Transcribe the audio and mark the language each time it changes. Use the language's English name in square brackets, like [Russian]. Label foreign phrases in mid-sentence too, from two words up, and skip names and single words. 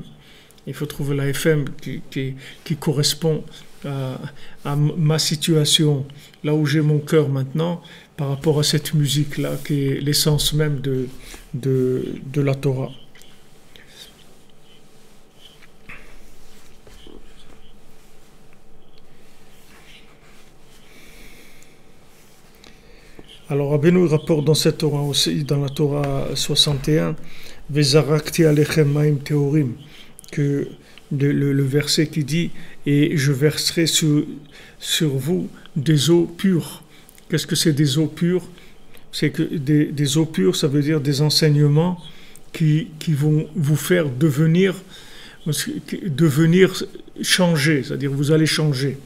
[French] Il faut trouver la FM qui correspond à ma situation, là où j'ai mon cœur maintenant, par rapport à cette musique-là, qui est l'essence même de la Torah. Alors, Rabbeinu rapporte dans cette Torah aussi, dans la Torah 61, « [Hebrew] וזרקתי עליכם מים טהורים [French] » que le verset qui dit « Et je verserai sur vous des eaux pures ». Qu'est-ce que c'est des eaux pures? C'est que des eaux pures, ça veut dire des enseignements qui vont vous faire devenir changer, c'est-à-dire vous allez changer.